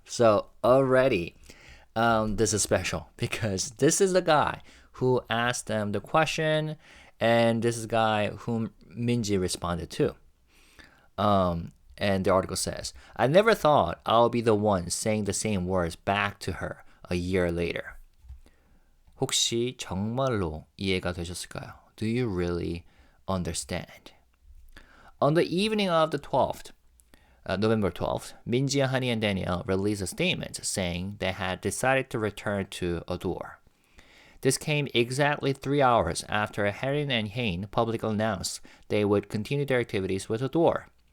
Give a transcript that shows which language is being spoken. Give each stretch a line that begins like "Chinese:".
English: So already, this is special because this is the guy who asked them the question, and this is the guy whom Minji responded to. And the article says, I never thought I'll be the one saying the same words back to her a year later.
Korean: 혹시 정말로 이해가 되셨을까요?
English: Do you really understand? On the evening of the 12th, November 12th, Minji, Honey, and Danielle released a statement saying they had decided to return to ADOR. This came exactly 3 hours after Harin and Hain publicly announced they would continue their activities with ADOR.